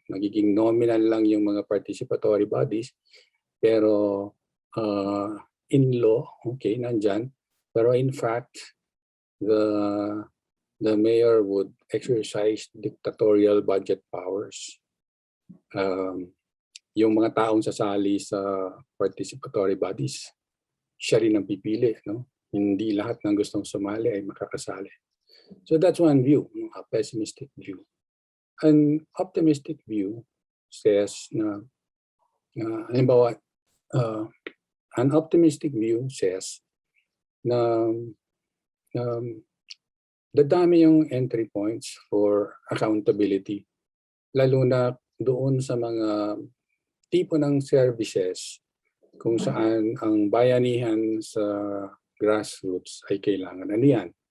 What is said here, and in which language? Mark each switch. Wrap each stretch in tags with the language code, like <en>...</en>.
<tl>Magiging nominal lang yung mga participatory bodies,</tl> <en>pero in law, okay, nandyan, pero in fact, the mayor would exercise dictatorial budget powers.</en> <tl>Yung mga taong sasali sa participatory bodies, siya rin ang pipili, no? Hindi lahat ng gustong sumali ay makakasali.</tl> <en>So that's one view, a pessimistic view. An optimistic view says</en> <tl>na, halimbawa, an optimistic view says na dadami yung entry points for accountability, lalo na doon sa mga tipo ng services kung saan ang bayanihan sa grassroots ay kailangan. Ano yan?</tl>